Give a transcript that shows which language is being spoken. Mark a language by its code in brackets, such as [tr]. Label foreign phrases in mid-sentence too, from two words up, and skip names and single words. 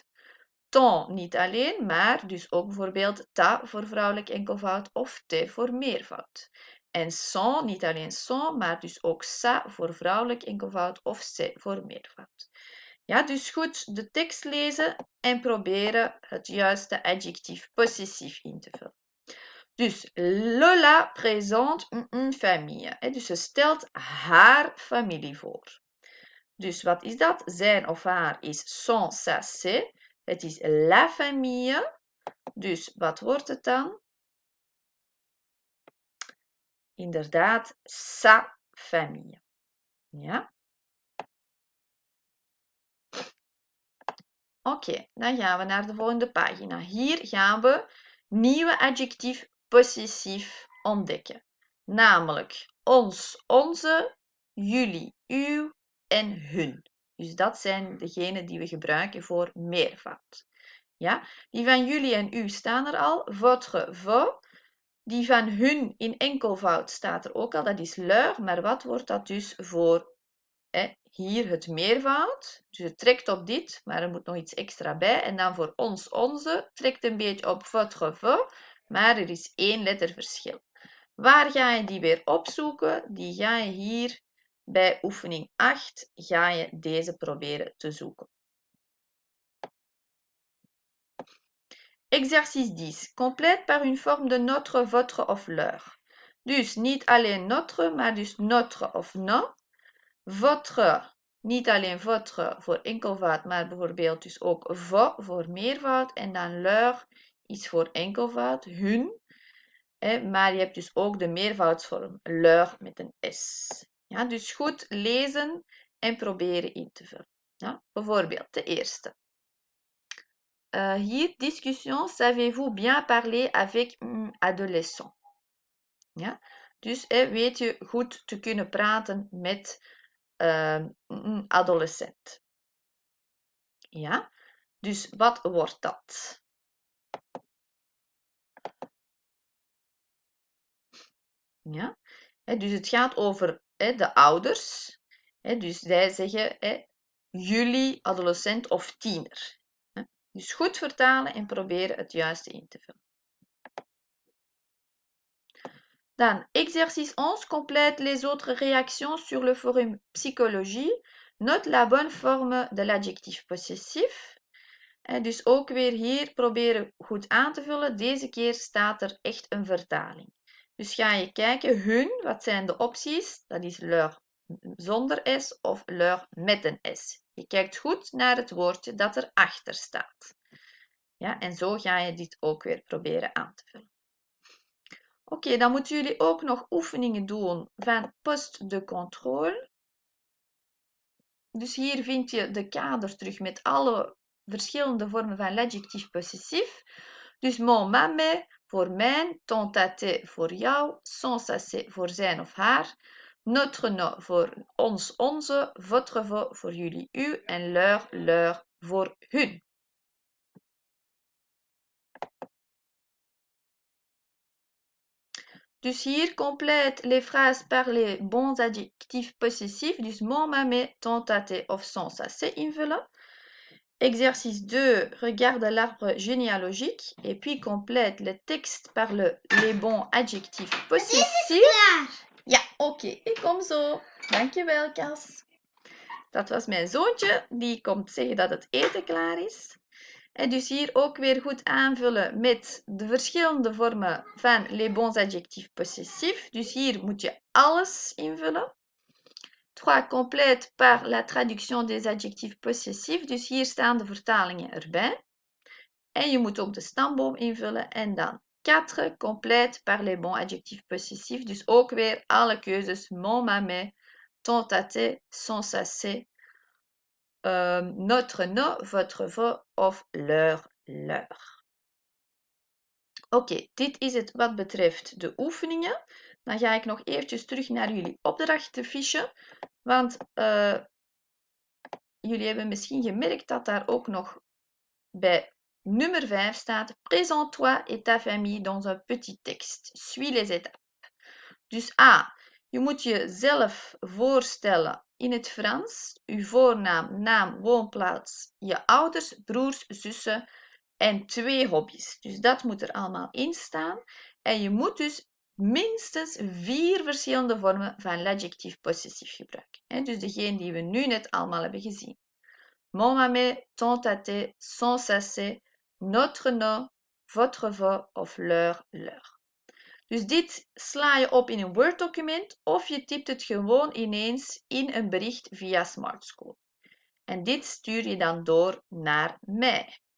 [nl] Ton niet alleen, maar dus ook bijvoorbeeld ta voor vrouwelijk enkelvoud of te voor meervoud. En son, niet alleen son, maar dus ook sa voor vrouwelijk enkelvoud of se voor meervoud. Ja, dus goed de tekst lezen en proberen het juiste adjectief possessief in te vullen. [fr] Dus Lola présente une famille. [nl] Dus ze stelt haar familie voor. Dus wat is dat? Zijn of haar is [fr] son, sa, se. [nl] Het is [fr] la famille. [nl] Dus wat wordt het dan? [fr] Inderdaad, sa famille. [nl] Ja? Oké, dan gaan we naar de volgende pagina. Hier gaan we nieuwe adjectief possessief ontdekken. Namelijk ons, onze, jullie, uw en hun. Dus dat zijn degenen die we gebruiken voor meervoud. Ja? Die van jullie en u staan er al. [fr] Votre, vos. [nl] Die van hun in enkelvoud staat er ook al. Dat is leur. Maar wat wordt dat dus voor hier het meervoud? Dus het trekt op dit, maar er moet nog iets extra bij. En dan voor ons, onze, trekt een beetje op [fr] votre, vos. [nl] Maar er is 1 letterverschil. Waar ga je die weer opzoeken? Die ga je hier bij oefening 8 ga je deze proberen te zoeken. [fr] Exercice 10. Complète par une forme de notre, votre of leur. [nl] Dus niet alleen notre, maar dus notre of no. Votre, niet alleen votre voor enkelvoud, maar bijvoorbeeld dus ook vos voor meervoud. En dan leur is voor enkelvoud, hun. Maar je hebt dus ook de meervoudsvorm leur met een s. Ja, dus goed lezen en proberen in te vullen. Ja, bijvoorbeeld de eerste. Hier, [fr] discussion, savez-vous bien parler avec un adolescent? [nl] Ja? Dus weet je goed te kunnen praten met een adolescent. Ja? Dus wat wordt dat? Ja? Dus het gaat over de ouders. Dus zij zeggen jullie adolescent of tiener. Dus goed vertalen en proberen het juiste in te vullen. Dan, [fr] exercice 11, complète les autres réactions sur le forum psychologie. Note la bonne forme de l'adjectief possessif. [nl] Dus ook weer hier proberen goed aan te vullen. Deze keer staat er echt een vertaling. Dus ga je kijken, hun, wat zijn de opties? Dat is leur zonder s of leur met een s. Je kijkt goed naar het woordje dat erachter staat. Ja, en zo ga je dit ook weer proberen aan te vullen. Oké, dan moeten jullie ook nog oefeningen doen van [fr] poste de contrôle. [nl] Dus hier vind je de kader terug met alle verschillende vormen van [fr] l'adjectief possessief. [nl] Dus [fr] mon, ma, me [nl] voor mijn, [fr] ton, ta, te [nl] voor jou, [fr] son, sa, se [nl] voor zijn of haar, [fr] notre, no [nl] voor ons, onze, [fr] votre, vos [nl] voor jullie, u en [fr] leur, leur [nl] voor hun. Dus hier [fr] complète les phrases par les bons adjectifs possessifs. [nl] Dus [fr] mon, ma, me, ton, ta, te [nl] of [fr] son, sa, se [nl] invullen. [fr] Exercice 2, regarde l'arbre généalogique et puis complète le texte par les bons adjectifs possessifs. [nl] Ja, oké. Ik kom zo. Dankjewel, Cas. Dat was mijn zoontje. Die komt zeggen dat het eten klaar is. En dus hier ook weer goed aanvullen met de verschillende vormen van [fr] les bons adjectifs possessifs. [nl] Dus hier moet je alles invullen. 3. [fr] Complète par la traduction des adjectifs possessifs. [nl] Dus hier staan de vertalingen erbij. En je moet ook de stamboom invullen. En dan 4. [fr] Complète par les bons adjectifs possessifs. [nl] Dus ook weer alle keuzes. [fr] Mon, ma, me, ton, ta, te, son, sa, se. Notre, no, votre, vos of leur, leur. [nl] Oké, dit is het wat betreft de oefeningen. Dan ga ik nog eventjes terug naar jullie opdrachtenfiche. Want jullie hebben misschien gemerkt dat daar ook nog bij nummer 5 staat: [fr] Présente-toi et ta famille dans un petit texte. Suis les étapes. [nl] Dus A. Je moet jezelf voorstellen in het Frans. Uw voornaam, naam, woonplaats, je ouders, broers, zussen en 2 hobby's. Dus dat moet er allemaal in staan. En je moet dus minstens 4 verschillende vormen van l'adjectief possessief gebruiken. Dus degene die we nu net allemaal hebben gezien. [fr] Mon mamé, ton tate, son sasé, notre no, votre vo of leur. [nl] Dus dit sla je op in een Word-document of je typt het gewoon ineens in een bericht via Smart School. En dit stuur je dan door naar mij.